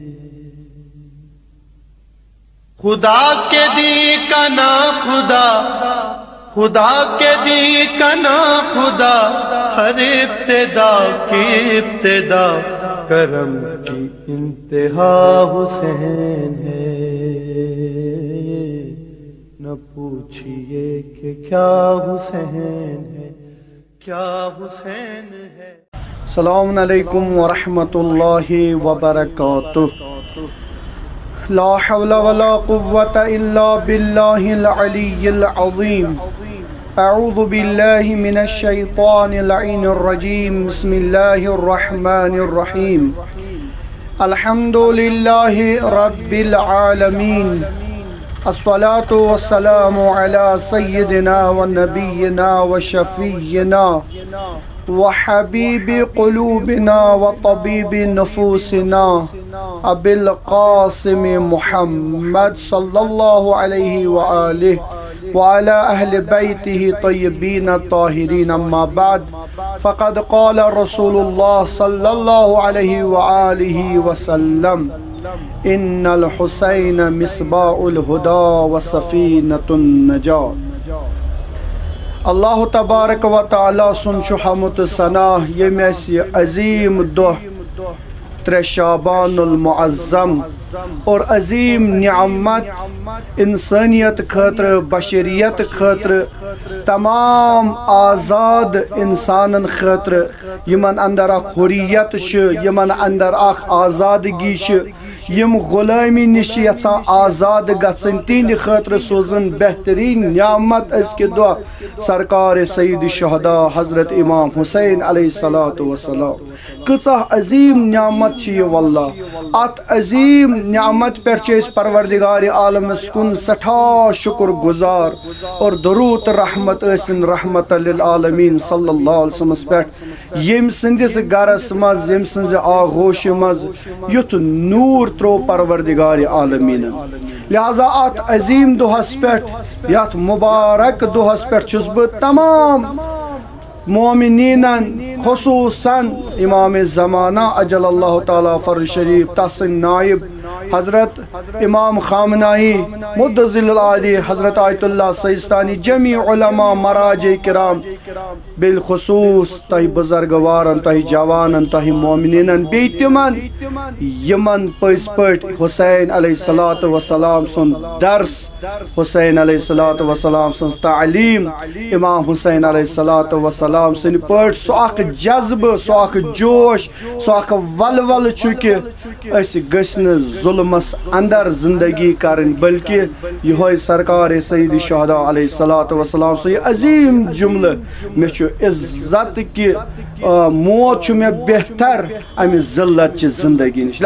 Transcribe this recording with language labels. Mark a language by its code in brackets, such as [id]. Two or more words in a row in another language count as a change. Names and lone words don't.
[ur] خدا کے دی کا نا خدا، خدا کے دی کا نا خدا، ہر ابتدا کی ابتدا، کرم کی انتہا حسین ہے۔ نہ پوچھئے کہ کیا حسین ہے، کیا حسین ہے۔ [ar] السلام علیکم ورحمۃ اللہ وبرکاتہ۔ لا حول ولا قوة الا باللہ العلی العظیم۔ اعوذ باللہ من الشیطان اللعین الرجیم۔ بسم اللہ الرحمن الرحیم۔ الحمد للہ رب العالمین، الصلاة والسلام علی سیدنا و نبینا و شفیعنا وحبیب قلوبنا وطبیب نفوسنا ابی القاسم محمد صلی اللہ علیہ وآلہ وعلى اہل بیتہ طیبین الطاہرین۔ اما بعد فقد قال رسول اللہ صلی اللہ علیہ وآلہ وسلم: ان الحسین مصباح الہدی وسفینۃ النجاة۔ اللہ تبارک و تعالی [ks] سن حمد ثناء یم اسی عظیم دہ 3 [ar] شعبان المعظم [ks] اور عظیم نعمت انسانیت خاطر، بشریت خاطر، تمام آزاد انسانن خاطر، یمن اندر اخ حریت چھ، یمن اندر اخ آزادگی چھ، یم غلامی نش یژھان آزاد گژھن، تہند خاطر سوزن بہترین نعمت ازکہ دہ سرکار سید الشہداء حضرت امام حسین [ar] علیہ الصلوۃ والسلام۔ [ks] کۭژاہ عظیم نعمت چھ یہ واللہ۔ ات عظیم نعمت پر پروردگار عالمس کن سٹھا شکر گزار اور درود رحمت ٲسِن رحمت للعالمین [ar] صلی اللہ علیہ وسلم [ks] پہ، یم سندس گرس مز، یم سنز آغوش مز یُتھ نور ترو پروردگار عالمین۔ لہذا ات عظیم دہس پہ، یت مبارک دہس پہ چھس بہ تمام مومنین خصوصاً امام زمانہ [ar] اجل اللہ تعالیٰ فرج شریف [ks] تسن نائب حضرت امام خامنائی [ar] مدظل العالی [ks] حضرت آیت اللہ سیستانی، جمیع علماء مراجع کرام، بالخصوص تہ بزرگوارن، تہ جوانن، تہ مومنین، بی تمن یمن پز پٹ حسین [ar] علیہ الصلوۃ والسلام [ks] سن درس، حسین [ar] علیہ الصلوۃ والسلام [ks] سن تعلیم، امام حسین [ar] علیہ الصلوۃ والسلام [ks] سن پٹ سو اخ جذبہ، سو اخ جوش، سو اخ ولول چکہ اس گژھن ظلمس اندر زندگی کرن، بلکہ یہ سرکار سید الشہداء [ar] علیہ الصلوۃ والسلام [ks] سے عظیم جملہ: مے چھ عزت کہ موت چھ مے بہتر امہ ذلت چہ زندگی نش۔